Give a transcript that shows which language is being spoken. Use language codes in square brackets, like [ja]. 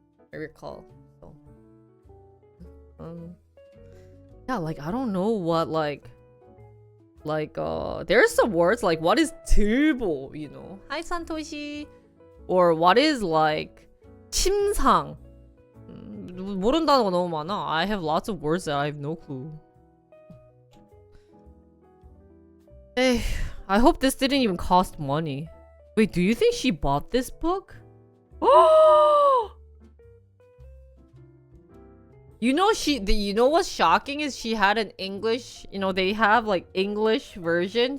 [en] I recall. So. Yeah, like, I don't know what, there's some words like, what is turbo, you know? Hi, Santoshi. Or what is, like, 침상. [ko] 모르는 단어가 너무 많아. [en] I have lots of words that I have no clue. Hey, I hope this didn't even cost money. Wait, do you think she bought this book? Oh! You know what's shocking is she had an English, you know, they have like English version.